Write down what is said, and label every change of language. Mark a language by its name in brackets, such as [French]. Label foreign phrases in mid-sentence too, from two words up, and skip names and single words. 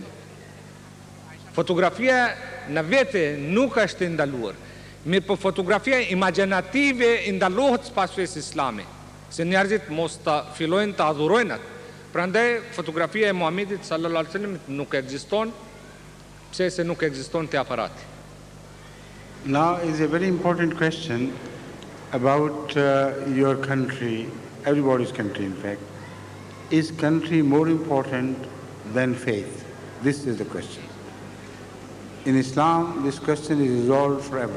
[Albanian] Fotografia në vete nuk është ndaluar, mirë po fotografia imaginative ndalohet sipas fesë islame, se njerëzit mos të fillojnë të adhurojnë atë. Prandaj fotografia e Muhamedit [Arabic] صلى الله عليه وسلم [Albanian] nuk ekziston, pse se nuk ekziston te aparati. [English] Now is a very important question about your country, everybody's country in fact. Is country more important than faith? This is the question. In Islam, this question is resolved forever.